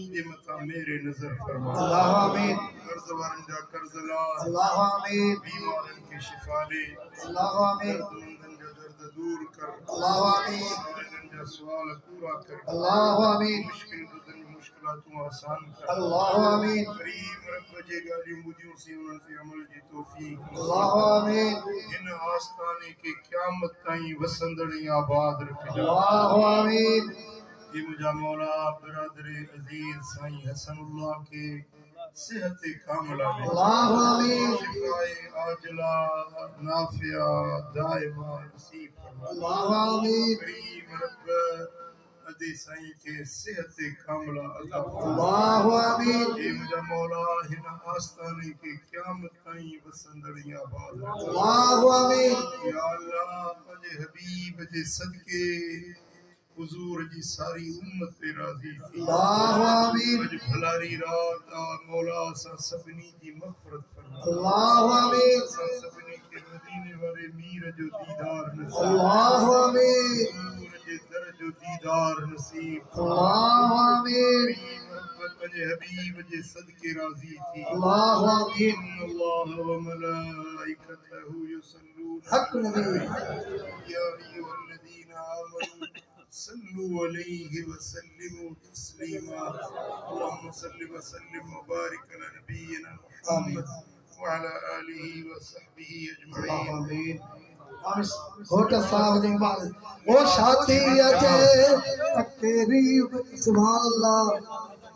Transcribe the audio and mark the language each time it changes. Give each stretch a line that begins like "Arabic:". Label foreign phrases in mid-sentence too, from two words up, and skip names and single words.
Sindhi: जे मता मेरे नजर फरमा अल्लाह आमीन कर्ज वारन जा कर्ज ला अल्लाह आमीन बीमारन के शिफा दे अल्लाह आमीन दर्दमंदन जा दर्द दूर कर अल्लाह आमीन सवालन जा सवाल पूरा कर अल्लाह आमीन मुश्किल बदन मुश्किलातों आसान कर अल्लाह आमीन करीम रब जे गाली मुदियों से उन पे अमल जी तौफीक अल्लाह आमीन इन आस्ताने के क़यामत ताईं वसंदड़ी आबाद रखे अल्लाह आमीन ये मुझा मौला बिरादर अजीज साईं हसनुल्लाह के सेहत कामिला दे अल्लाह आमीन
Arabic: شفاء عاجلا نافعا دائما
Sindhi: नसीब फरमा अल्लाह आमीन करीम रब अदे साईं के सेहत कामिला अता अल्लाह आमीन ये मुझा मौला हिन आस्ताने के क़यामत ताईं वसंदड़ी आबाद अल्लाह आमीन या अल्लाह पंहिंजे हबीब जे सदके हुजूर जी सारी उम्मत पे राजी थी अल्लाह आमीन अज भलारी रात आ मौला सा सबनी की मग़फ़िरत फरमा अल्लाह आमीन सा सबनी के मदीने वाले मीर जो दीदार नसीब अल्लाह आमीन हुजूर जे दर जो दीदार नसीब अल्लाह आमीन पंहिंजे हबीब जे सदके राजी थी अल्लाह आमीन
Arabic: الله وملائكته يصلون
Sindhi: हक नबी
Arabic: يا أيها الذين آمنوا صلوا عليه وسلموا تسليما اللهم صل وسلم وبارك على نبينا محمد وعلى آله وصحبه أجمعين آمين
Sindhi: घोट साहब जी बाल वो शादी अजे तेरी सुभान अल्लाह